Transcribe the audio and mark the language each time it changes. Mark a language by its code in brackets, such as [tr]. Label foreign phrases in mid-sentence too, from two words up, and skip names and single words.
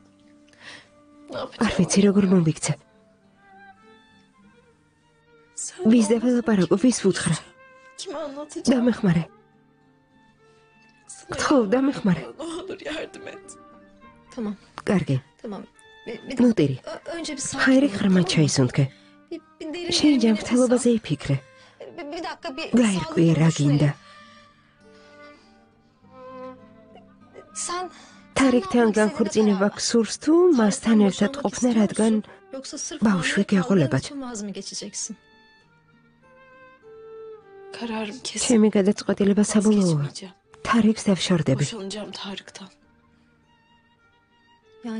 [ka] არ ვიცი, როგორ მომიქცე. ვის დაველაპარაკო, ვის ვუთხრა? დამეხმარე. გთხოვ დამეხმარე. [tr] Ne olur yardım et. Tamam. [ka] კარგი. [tr] Tamam. [ka] ნუ ტირი. [tr] Önce bir ხაირი sakin ol, [ka] ღრმად [tr] tamam mı? [ka] ჩაისუნთქე. [tr] Bir derin [ka] შენ [tr] derin bir nefes al. [ka] ჯანმრთელობაზე იფიქრე. [tr] Bir dakika bir [ka] გაირკვიე რა [tr] sağlıklı [ka] გინდა. [tr] Sen [ka] თარიქთან განქორწინება გსურს თუ მასთან ერთად ყოფნა, რადგან [tr] yoksa sırf [ka] ბავშვი [tr] hamile kaldığın [ka] გეყოლებათ. [tr] için vaz mı geçeceksin? Kararım kesin. [ka] ჩემი გადაწყვეტილება საბოლოოა. [tr] Vazgeçmeyeceğim. [ka] თარიქს დავშორდები. [tr] Boşanacağım Tarık'tan. Yani